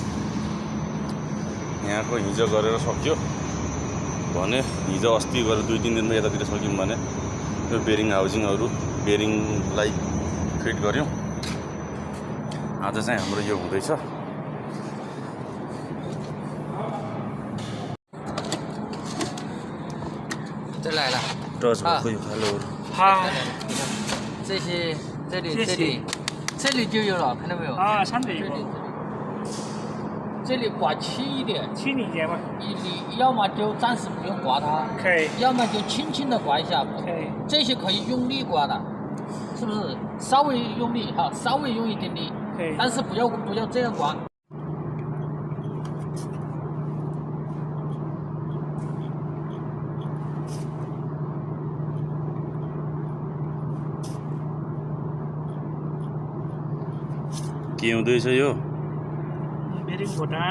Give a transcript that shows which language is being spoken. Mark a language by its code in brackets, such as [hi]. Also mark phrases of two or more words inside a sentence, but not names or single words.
[ne] यहाँको हिजो गरेर सक्यो भने, हिजो अस्ति गरेर 2-3 दिनमा यतातिर सक्यौँ भने यो [en] bearing housings [ne] बेरिङलाई फिट गऱ्यौँ। आज चाहिँ हाम्रो यो हुँदैछ। टच भएको यो खालोहरू [zh] 这些这里就有了，看到没有？啊，3点有。这里刮轻一点，轻一点吧。你要么就暂时不用刮它，可以。要么就轻轻的刮一下。可以。这些可以用力刮的，是不是？稍微用力哈，稍微用一点力。可以。但是不要这样刮。 [ne] के हुँदैछ यो? बेरिङ भुटान।